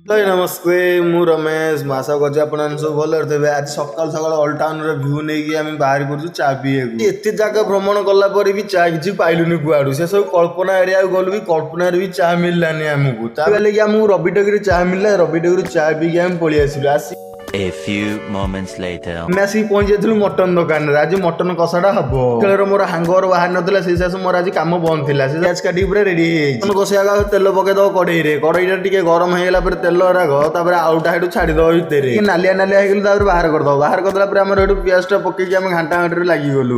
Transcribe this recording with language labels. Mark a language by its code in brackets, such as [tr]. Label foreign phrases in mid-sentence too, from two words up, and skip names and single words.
[or] ଭାଇ ନମସ୍ତେ ମୁଁ ରମେଶ ମୁଁ ଆଶା କରୁଛି ଆପଣ ସବୁ ଭଲରେ ଥିବେ। ଆଜି ସକାଳୁ ସକାଳୁ [en] all town view [or] ନେଇକି ଆମେ ବାହାରି ପଡୁଛୁ ଚା ପିଇବାକୁ। ଏତେ ଜାଗା ଭ୍ରମଣ କଲା ପରେ ବି ଚା କିଛି ପାଇଲୁନି କୁଆଡୁ। ସେ ସବୁ କଳ୍ପନା ଏରିଆକୁ ଗଲୁ ବି କଳ୍ପନାରେ ବି ଚା ମିଳିଲାନି ଆମକୁ। ତା ଲାଗି ଆମକୁ ରବିଟକିରେ ଚା ମିଳିଲା। ରବିଟକିରୁ ଚା ପିଇକି ଆମେ ପଳେଇ ଆସିଲୁ। [en] A few moments later. [or] ଆମେ ଆସିକି ପହଞ୍ଚି ଯାଇଥିଲୁ ମଟନ ଦୋକାନରେ। ଆଜି ମଟନ କଷାଟା ହବ। ଖେଳରେ ମୋର ହାଙ୍ଗର ବାହାରି ନଥିଲା, ସେଇ ସାସ ମୋର ଆଜି କାମ ବନ୍ଦ ଥିଲା। ସେ ଗ୍ୟାସ୍ କାଟିକି ପୁରା ରେଡି ହେଇଯାଇଛି। ମଟନ କଷିବା ତେଲ ପକେଇଦବ କଡେଇରେ। କଡେଇଟା ଟିକେ ଗରମ ହେଇଗଲା ପରେ ତେଲ ରାଗ ତାପରେ ଆଳୁଟା ସେଠୁ ଛାଡ଼ିଦବ ଭିତରେ। ନାଲିଆ ନାଲିଆ ହେଇଗଲେ ତାପରେ ବାହାର କରିଦବ। ବାହାର କରିଦେଲା ପରେ ଆମର ଏଠୁ ପିଆଜଟା ପକେଇକି ଆମେ ଘାଣ୍ଟା ଘାଣ୍ଟିରେ ଲାଗିଗଲୁ।